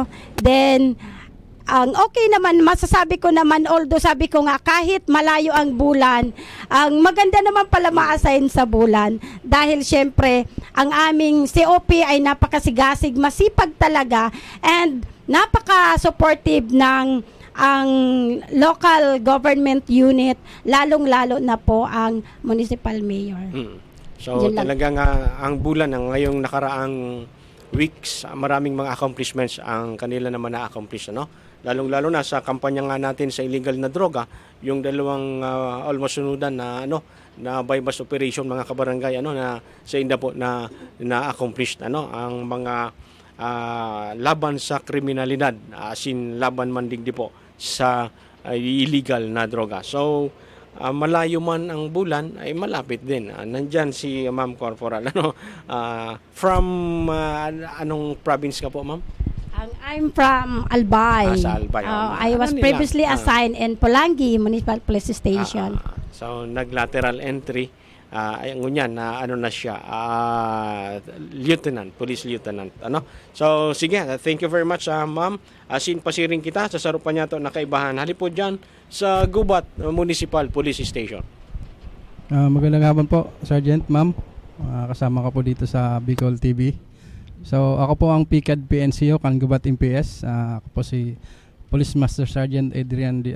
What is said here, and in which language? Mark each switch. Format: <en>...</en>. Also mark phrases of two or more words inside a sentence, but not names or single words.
<tl>Then okay naman, masasabi ko naman, although sabi ko nga kahit malayo ang Bulan, ang maganda naman pala ma-assign sa Bulan dahil syempre ang aming COP ay napakasigasig, masipag talaga, and napaka-supportive ng ang</tl> <en>local government unit,</en> <tl>lalong-lalo na po ang</tl> <en>municipal mayor.</en> <tl>So talagang ang Bulan ang ngayong nakaraang weeks, maraming mga accomplishments ang kanila naman na-accomplish, lalong-lalo na sa kampanya nga natin sa illegal na droga, yung dalawang almost sunudan na</tl> <en>bypass operation,</en> <tl>mga kabarangay, na sa inda po na accomplished ang mga laban sa kriminalidad, laban man digdi po sa illegal na droga. So malayo man ang Bulan ay malapit din. Nandyan si Ma'am Corporal. From anong province ka po, Ma'am?</tl> <en>I'm from Albay.</en> <tl>Sa Albay.</tl> <en>I was previously assigned in Pulangi Municipal Police Station.</en> <tl>So nag-lateral entry.</tl> <bik>Ngunyan na na siya, lieutenant,</bik> <en>police lieutenant.</en> <tl>So sige,</tl> <en>thank you very much,</en> <bik>Ma'am. Asin pasiring kita sa sarupan niya to na kaibahan.</bik> <tl>Halip po dyan sa Gubat Municipal Police Station. Magandang hapon po, Sergeant, Ma'am. Kasama ka po dito sa Bicol TV.</tl> <bik>So ako po ang PCAD PNCO kan Gubat MPS.</bik> <tl>Ako po si Police Master Sergeant Adrian D.</tl>